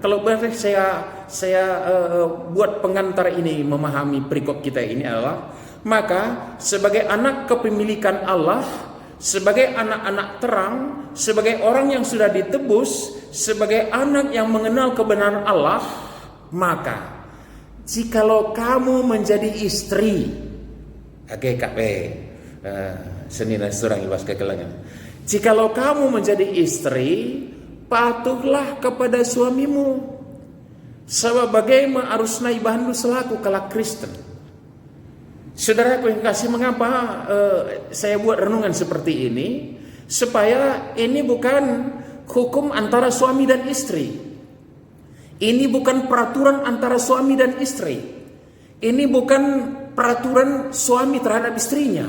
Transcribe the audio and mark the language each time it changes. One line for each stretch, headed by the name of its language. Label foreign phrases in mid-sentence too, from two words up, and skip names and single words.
Indonesian: Kalau boleh saya buat pengantar ini memahami perikop kita ini adalah, maka sebagai anak kepemilikan Allah, sebagai anak-anak terang, sebagai orang yang sudah ditebus, sebagai anak yang mengenal kebenaran Allah, maka jikalau kamu menjadi istri, KKP,
Batak Karo: senina surang ibas kekelangan.
Indonesian: Jikalau kamu menjadi istri, patuhlah kepada suamimu, sebab bagaimana
Batak Karo: arusna ibahandu
Indonesian: selaku
Batak Karo: kalak Kristen.
Indonesian: Saudaraku yang kasih, mengapa saya buat renungan seperti ini? Supaya ini bukan hukum antara suami dan istri. Ini bukan peraturan antara suami dan istri. Ini bukan peraturan suami terhadap istrinya.